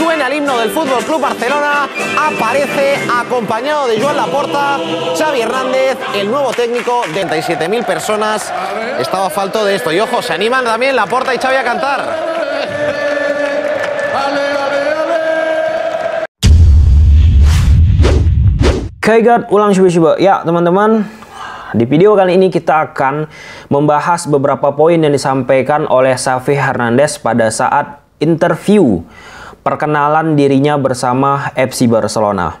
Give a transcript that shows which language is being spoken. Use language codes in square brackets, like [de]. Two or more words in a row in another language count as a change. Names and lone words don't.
[es] suena el himno del Fútbol Club Barcelona, aparece acompañado de Joan Laporta, Xavi Hernández, el nuevo técnico de 37.000 personas. Estaba falto de esto. Y ojo, se animan también Laporta y Xavi a cantar. Kaigat ulang coba-coba. [id] Ya teman-teman, di video kali ini kita akan membahas beberapa poin yang disampaikan oleh Xavi Hernandez pada saat interview perkenalan dirinya bersama FC Barcelona.